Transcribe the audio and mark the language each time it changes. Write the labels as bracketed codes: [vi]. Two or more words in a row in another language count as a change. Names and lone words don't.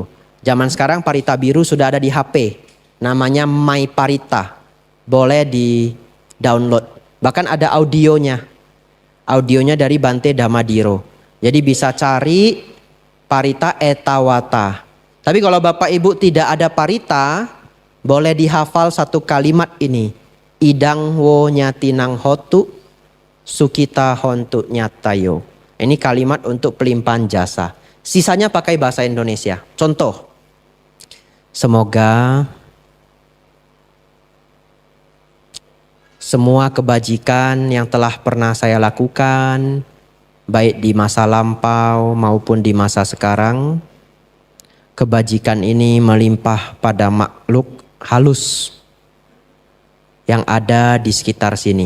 [id] Zaman sekarang Parita Biru sudah ada di HP, namanya My Parita, boleh di download. Bahkan ada audionya dari Bante Damadiro. Jadi bisa cari Parita Etawata. Tapi kalau Bapak Ibu tidak ada parita, boleh dihafal satu kalimat ini. [pi] Idang wo nyatinang hotu, sukita hontu nyatayo. [id] Ini kalimat untuk pelimpahan jasa. Sisanya pakai bahasa Indonesia. Contoh, semoga semua kebajikan yang telah pernah saya lakukan, baik di masa lampau maupun di masa sekarang, kebajikan ini melimpah pada makhluk halus yang ada di sekitar sini.